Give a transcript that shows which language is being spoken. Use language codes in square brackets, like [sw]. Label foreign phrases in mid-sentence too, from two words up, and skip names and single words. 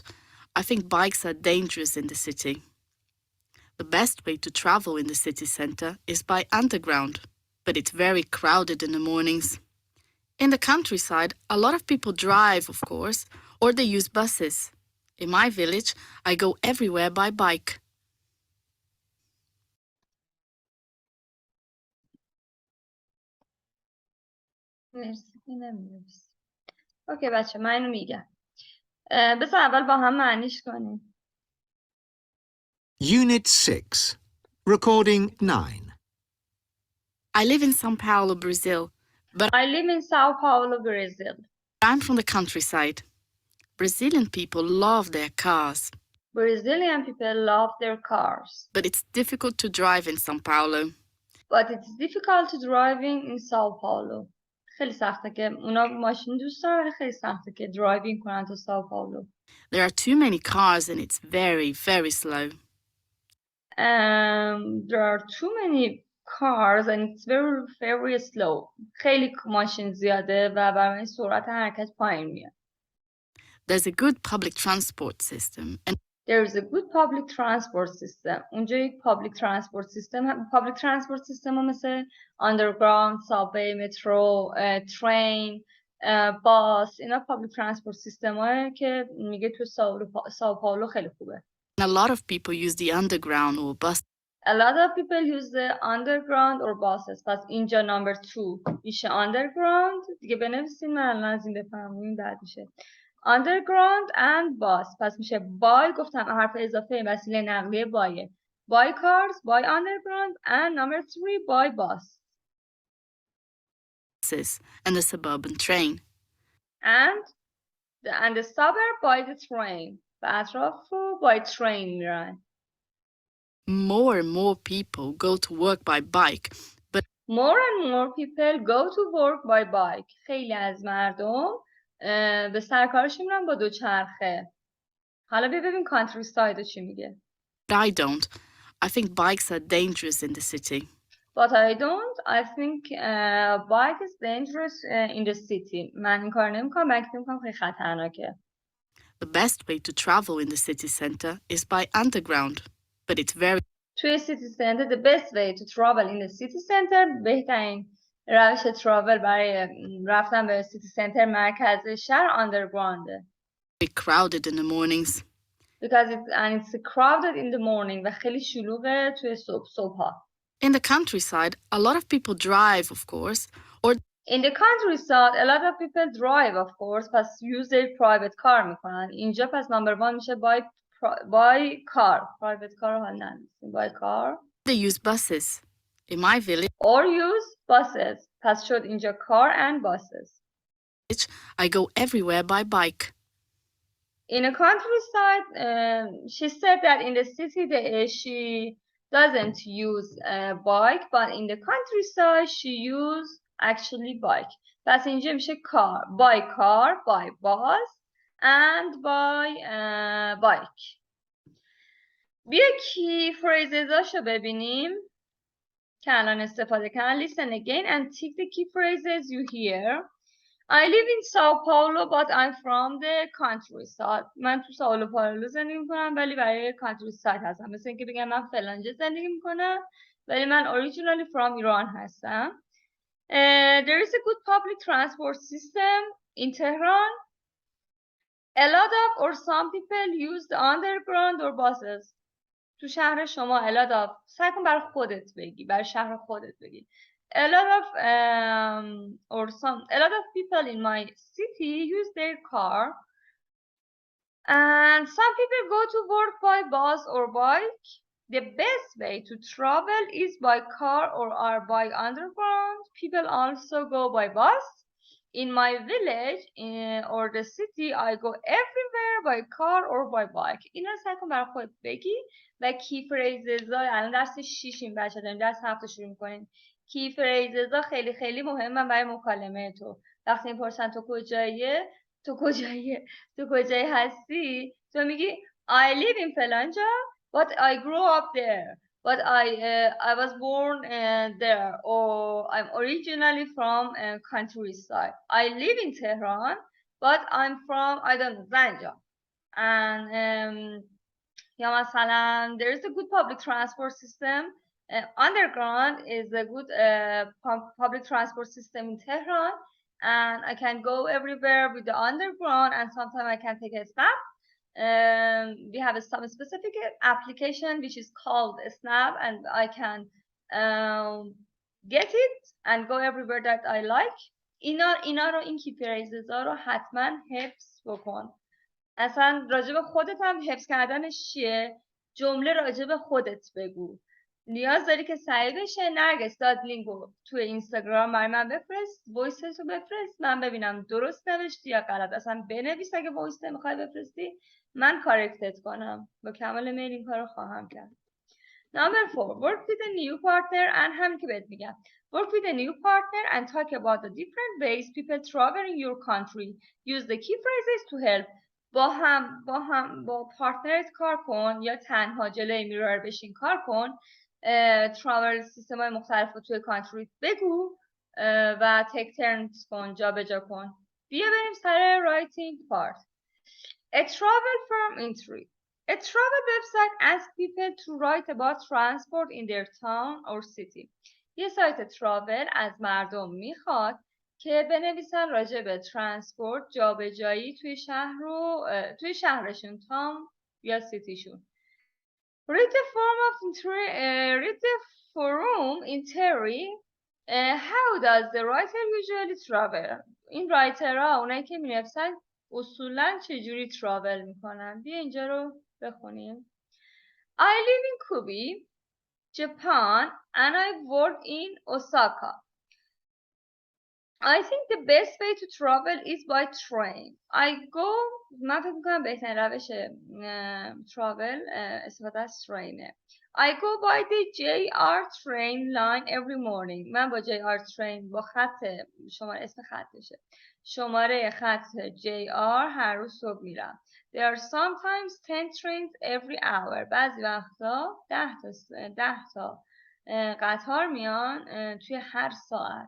[en] I think bikes are dangerous in the city. The best way to travel in the city center is by underground, but it's very crowded in the mornings. In the countryside, a lot of people drive, of course, or they use buses. In my village, I go everywhere by bike. [fa] مرسی. اوکی بچه من اینو میگم. بذار اول با هم معنیش کنیم. [en] Unit 6, Recording 9. I live in São Paulo, Brazil, but I live in Sao Paulo, Brazil. I'm from the countryside. Brazilian people love their cars, Brazilian people love their cars. but it's difficult to drive in São Paulo. But it's difficult to driving in Sao Paulo. [fa] خیلی سخته که اونا ماشین دوست دارن ولی خیلی سخته که درایوینگ کنن تو ساو پائولو. [en] There are too many cars and it's very, very slow. There are too many cars and it's very very slow. [fa] خیلی ماشین زیاده و برای سرعت حرکت پایین میاد. [en] There's a good public transport system. And There is a good public transport system. [fa] اونجا یک [en] public transport system. Public transport system [fa] ها مثل [en] underground, subway, metro, train, bus. [fa] اینا [en] public transport system [fa] هایی که میگه تو ساو پائولو خیلی خوبه. [en] a lot of people use the underground or bus. A lot of people use the underground or buses. [fa] پس اینجا number 2 میشه underground. دیگه بنویسین من الان از این بفهمیم بعد میشه. [en] Underground and bus. [fa] پس میشه by. گفتم حرف اضافه وسیله نقلیه بایه. [en] By cars, by underground and number 3 by bus. And the suburban train. And the suburb by the train. [fa] و اطراف رو [en] by train [fa] میرن. [en] More and more people go to work by bike. But more and more people go to work by bike. [fa] خیلی از مردم به سرکارشون میرن با دوچرخه. حالا ببین کانتری ساید چی میگه. [en] I don't. I think bikes are dangerous in the city. But I don't. I think bike is dangerous in the city. [fa] من این کار نمیکنم. من فکر میکنم خیلی خطرناکه. [en] The best way to travel in the city center is by underground. But it's very توی city center, the best way to travel in the city center, [fa] بهترین روش travel برای رفتن به [en] city center [fa] مرکز شهر underground. [en] crowded in the mornings. Because it's crowded in the morning [fa] و خیلی شلوغه توی صبحها. [en] In the countryside, a lot of people drive, of course, or in the countryside, a lot of people drive, of course, پس use their private car میکنن. [fa] اینجا پس number 1 میشه [en] by car. Private car [fa] رو حال ننویسیم. [en] by car. they use buses. In my village, or use buses. [fa] پس شد اینجا [en] car and buses. I go everywhere by bike. In a countryside, she said that in the city she doesn't use a bike, but in the countryside she use actually bike. [fa] پس اینجا میشه [en] by car, by bus, and by bike. [fa] بیا کی phrases ببینیم که الان استفاده کردن. [en] Listen again and tick the key phrases you hear. I live in Sao Paulo, but I'm from the countryside. [fa] من تو سائو پائولو زندگی میکنم ولی برای countryside هستم. مثل اینکه بگم من فلانجا زندگی میکنم ولی من [en] originally from [fa] ایران هستم. [en] There is a good public transport system in Tehran. A lot of or some people use the underground or buses. [fa] تو شهر شما [en] a lot of. [fa] سعی کن برای خودت بگی. برای شهر خودت بگی. [en] A lot of people in my city use their car, and some people go to work by bus or bike. The best way to travel is by car or by underground. People also go by bus. In my village or the city, I go everywhere by car or by bike. [fa] اینا سعی کن برای خودت بگی و [en] key phrases [fa] ها. الان درس 6 این بچه داریم، درس 7 شروع میکنیم. [en] key phrases [fa] ها خیلی خیلی مهمن برای مکالمه تو. وقتی میپرسن تو کجایی هستی، تو میگی [en] I live in فلانجا but I grew up there, but I was born there, or I'm originally from countryside. I live in Tehran but I'm from I don't know زنجان. And [fa] یا مثلا [en] there is a good public transport system. Underground is a good public transport system in Tehran, and I can go everywhere with the underground, and sometimes I can take a snap. We have some specific application which is called a snap, and I can get it and go everywhere that I like. [fa] اینا رو این [en] key phrases [fa] ها رو حتما حفظ بکن. اصلا راجب خودت هم حفظ کردنش چیه؟ جمله راجب خودت بگو. نیاز داری که سعی بشه. نرگس داد لینکو تو اینستاگرام برای من بفرست، وایسش رو بفرست من ببینم درست نوشتی یا غلط. اصلا بنویس اگه وایس نمیخوای بفرستی من کارکتت کنم. با کمال میل این کارو خواهم کرد. [en] Number 4, work with a new partner and [fa] همین که بهت میگم. [en] Work with a new partner and talk about the different ways people travel in your country. Use the key phrases to help. [fa] با پارتنرت کار کن یا تنها جلوی میرور بشین کار کن [en] travel system [fa] های مختلف رو توی کانتری بگو و [en] take turns [fa] کن، جا به جا کن. بیا بریم سر [en] writing part. A travel firm entry. A travel website asks people to write about transport in their town or city. [fa] یه سایت تراول از مردم میخواد که بنویسن راجع به ترانسپورت، جابجایی توی شهرشون، تاون یا سیتیشون. [en] Read the forum entry. How does the writer usually travel? [fa] این رایترها، اونایی که مینویسن اصولاً چجوری تراول میکنن؟ بیا اینجا رو بخونیم. [en] I live in Kobe, Japan, and I work in Osaka. I think the best way to travel is by train. [fa] من فکر میکنم بهترین روش تراول استفاده از ترینه. [en] I go by the JR train line every morning. [fa] من با [en] JR train، [fa] با خط شماره، اسم خطشه، شماره خط JR هر روز صبح میرم. [en] There are sometimes 10 trains every hour. [fa] بعضی وقتا 10 تا قطار میان توی هر ساعت.